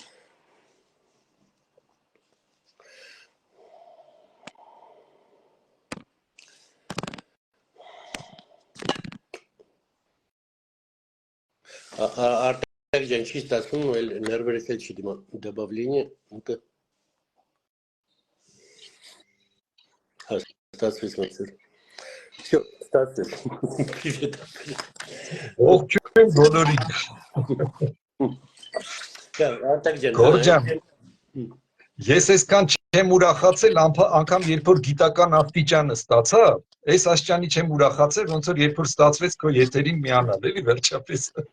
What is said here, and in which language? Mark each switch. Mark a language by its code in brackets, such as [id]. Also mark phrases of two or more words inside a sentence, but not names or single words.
[hy] Արտակ ջան, չի ստացվում, ներվերս էլ չի [ru] добавление, ну-ка։ [hy] Հա, ստացվեց մեցր։ Всё, ստացվեց։ Привет։ Ողջույն բոլորին։ Արտակ ջան։ Գորգ ջան, ես այսքան չեմ ուրախացել, անգամ երբ որ գիտական աստիճանը ստացա, այս աստիճանի չեմ ուրախացել, ոնց որ երբ որ ստացվեց քո եթերին միանալ, էլի վերջապես։